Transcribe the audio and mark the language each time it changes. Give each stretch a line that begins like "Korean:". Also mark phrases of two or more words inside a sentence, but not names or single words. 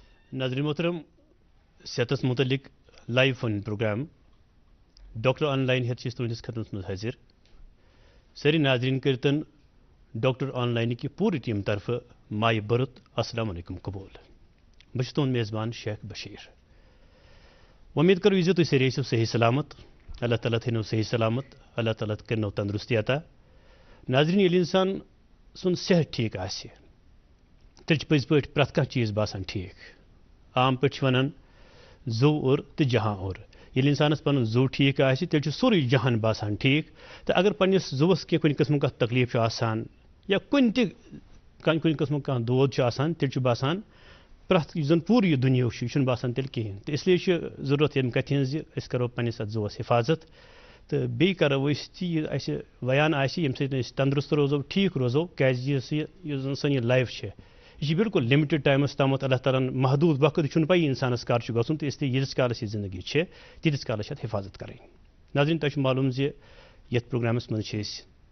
Kashmiri: ناظرین محترم صحتس متعلق لائیو فون پروگرام ڈاکٹر آن لائن ہیتھ تہندس خدمت من حاضر ساری ناظرین کرتن ڈاکٹر آن لائن کی پوری ٹیم طرف مائی برت السلام علیکم قبول بہت تہد میزبان شیخ بشیر امید کرو تھی ساری ٲسِو صحیح سلامت اللہ تعالیٰ تھٲینو صحیح سلامت اللہ تعالیٰ کرنو تندرستی عطا ناظرین ییٚلہِ انسان سُنٛد صحت ٹھیک آسہِ تیٚلہِ چھُ پٔزۍ پٲٹھۍ پرٛٮ۪تھ کانٛہہ چیٖز باسان ٹھیک عام پٲٹھۍ چھِ وَنان زو اور تہٕ جہاں اور ییٚلہِ اِنسانَس پَنُن زو ٹھیک آسہِ تیٚلہِ چھُ سورُے جہان باسان ٹھیک تہٕ اگر پنٛنِس زُوَس کینٛہہ کُنہِ قٕسمُک کانٛہہ تکلیٖف چھُ آسان یا کُنہِ قٕسمُک کانٛہہ دود چھُ آسان تیٚلہِ چھُ باسان پرٛٮ۪تھ یُس زَن پوٗرٕ یہِ دُنیاہُک چھُ یہِ چھُنہٕ باسان تیٚلہِ کِہیٖنۍ تہٕ اِسلیے چھِ ضروٗرت ییٚمہِ کَتھِ ہِنٛز زِ أسۍ کَرو پنٛنِس اَتھ زُوَس حِفاظت تہٕ بیٚیہِ کَرو أسۍ تہِ یہِ اَسہِ ویان آسہِ ییٚمہِ سۭتۍ أسۍ تنٛدرُست روزو ٹھیٖک روزو کیٛازِ یُس زَن سٲنۍ یہِ لایف چھِ یہِ چھِ بالکل
English: limited time
Kashmiri: تامَتھ اللہ تعالیٰ ہَن محدوٗد وقت یہِ چھُنہٕ پَیی اِنسانَس کر چھُ گژھُن تہٕ اِسلیے ییٖتِس کالَس یہِ زندگی چھِ تیٖتِس کالَس چھِ اَتھ حِفاظت کَرٕنۍ ناظریٖن تۄہہِ چھُ معلوٗم زِ یَتھ پرٛوگرامَس منٛز چھِ أسۍ